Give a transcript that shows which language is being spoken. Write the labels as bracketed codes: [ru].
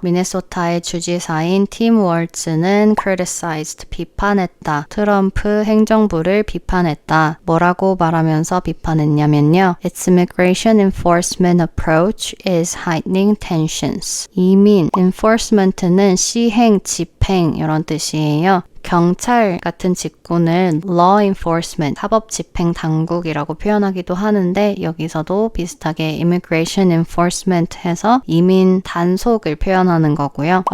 [ko] 미네소타의 주지사인 팀 월츠는 criticized 비판했다. 트럼프 행정부를 비판했다. 뭐라고 말하면서 비판했냐면요. [en] Its immigration enforcement approach is heightening tensions. [ko] 이민 enforcement는 시행, 집행 이런 뜻이에요. 경찰 같은 직군을 law enforcement, 사법 집행 당국이라고 표현하기도 하는데 여기서도 비슷하게 immigration enforcement 해서 이민 단속을 표현하는 거고요.